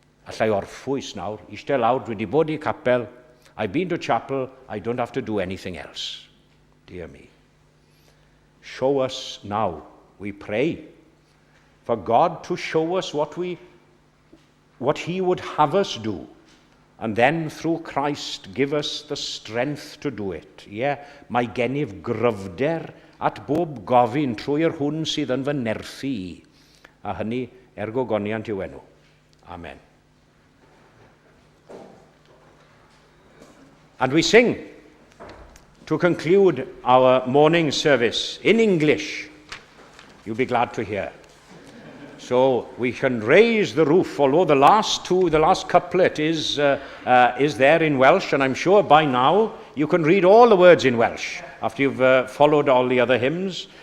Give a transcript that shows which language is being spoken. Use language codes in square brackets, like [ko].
[cy] Allai orffwys nawr, eistedd lawr, dwi wedi bod i capel, [en] I've been to chapel, I don't have to do anything else. Dear me. Show us now, we pray, for God to show us what he would have us do, and then through Christ give us the strength to do it. [cy] Mae gennyf gryfder at bob gofyn trwy'r hwn sydd yn fy nerthu I, a hynny gogoniant yw enw. Amen. [en] And we sing to conclude our morning service in English. You'll be glad to hear. So we can raise the roof, although the last couplet is there in Welsh, and I'm sure by now you can read all the words in Welsh after you've followed all the other hymns.